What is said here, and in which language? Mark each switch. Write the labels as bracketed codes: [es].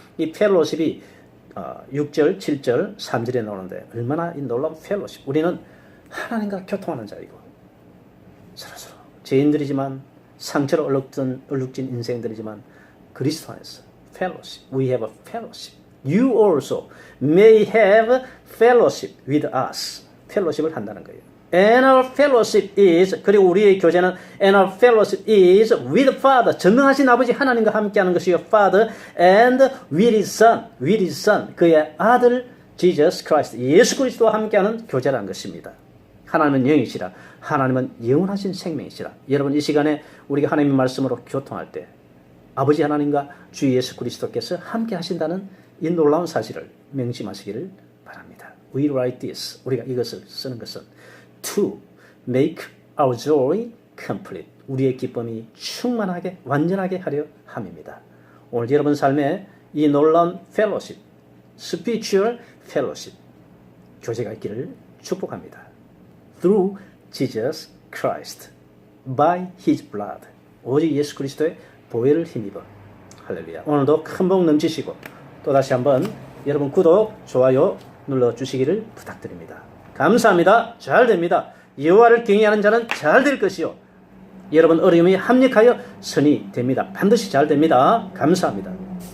[ko] 이 펠로십이 6절, 7절, 3절에 나오는데 얼마나 이 놀라운 펠로십. 우리는 하나님과 교통하는 자이고 서로서로 죄인들이지만 상처로 얼룩진 인생들이지만 그리스도 안에서 펠로십. [en] We have a fellowship. You also may have fellowship with us. [ko] 펠로십을 한다는 거예요. [en] And our fellowship is [ko] 그리고 우리의 교제는 [en] and our fellowship is with Father [ko] 전능하신 아버지 하나님과 함께하는 것이요 [en] Father and with His Son [ko] 그의 아들 [en] Jesus Christ [ko] 예수 그리스도와 함께하는 교제라는 것입니다. 하나님은 영이시라 하나님은 영원하신 생명이시라. 여러분 이 시간에 우리가 하나님의 말씀으로 교통할 때 아버지 하나님과 주 예수 그리스도께서 함께 하신다는 이 놀라운 사실을 명심하시기를 바랍니다. [en] We write this [ko] 우리가 이것을 쓰는 것은 [en] to make our joy complete. [ko] 우리의 기쁨이 충만하게 완전하게 하려 함입니다. 오늘 여러분 삶에 이 놀라운 fellowship, [en] spiritual fellowship, [ko] 교제가 있기를 축복합니다. [en] Through Jesus Christ, by His blood. [ko] 오직 예수 그리스도의 보혈을 힘입어. 할렐루야. 오늘도 큰 복 넘치시고 또 다시 한번 여러분 구독, 좋아요 눌러주시기를 부탁드립니다. 감사합니다. 잘 됩니다. 여호와를 경외하는 자는 잘 될 것이요. 여러분 어려움이 합력하여 선이 됩니다. 반드시 잘 됩니다. 감사합니다.